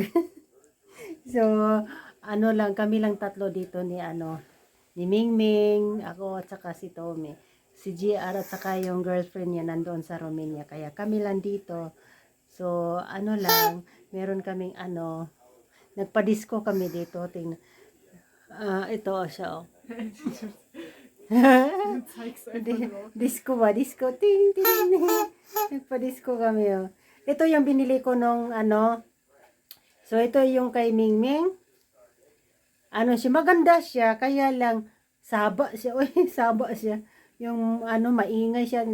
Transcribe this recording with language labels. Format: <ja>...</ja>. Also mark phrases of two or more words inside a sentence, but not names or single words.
<tl>So, kami lang tatlo dito ni Mingming, ako at saka si Tommy. Si GR at saka yung girlfriend niya nandoon sa Romania. Kaya kami lang dito. So, meron kaming nagpa-disco kami dito. Tingnan. Ito siya, oh.</tl> <de>Du zeigst einfach drauf.</de> <tl>Disco ba? Disco. Ting, ting, ting. Nagpa-disco kami, oh. Ito yung binili ko nung So, ito yung kay Mingming. Maganda siya. Kaya lang, saba siya. Uy, saba siya. Yung maingay siya.</tl>